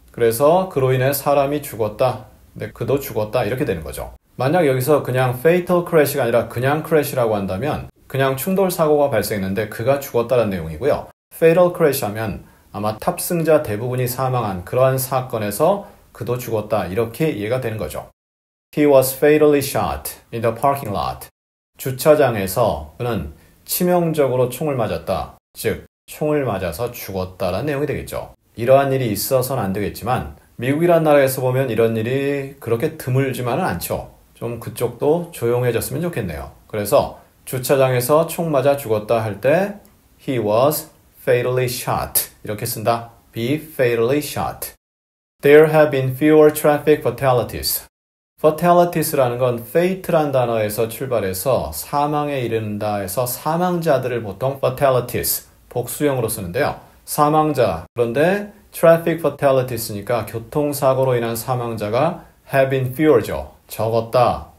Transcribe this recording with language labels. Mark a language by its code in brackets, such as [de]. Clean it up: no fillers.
[ko] 그래서 그로 인해 사람이 죽었다. 근데 그도 죽었다. 이렇게 되는 거죠. 만약 여기서 그냥 [en] fatal crash [ko] 가 아니라 그냥 crash라고 한다면 그냥 충돌 사고가 발생했는데 그가 죽었다는 내용이고요. [en] fatal crash [ko] 하면 아마 탑승자 대부분이 사망한 그러한 사건에서 그도 죽었다. 이렇게 이해가 되는 거죠. [en] He was fatally shot in the parking lot. [ko] 주차장에서 그는 치명적으로 총을 맞았다. 즉, 총을 맞아서 죽었다라는 내용이 되겠죠. 이러한 일이 있어서는 안 되겠지만 미국이란 나라에서 보면 이런 일이 그렇게 드물지만은 않죠. 좀 그쪽도 조용해졌으면 좋겠네요. 그래서 주차장에서 총 맞아 죽었다 할 때 [en] He was fatally shot [ko] 이렇게 쓴다. [en] Be fatally shot. There have been fewer traffic fatalities. [ko] fatalities라는 건 fate란 단어에서 출발해서 사망에 이른다 해서 사망자들을 보통 fatalities 복수형으로 쓰는데요. 사망자, 그런데 [en] traffic fatalities [ko] 니까 교통사고로 인한 사망자가 [en] have been fewer [ko] 죠. 적었다.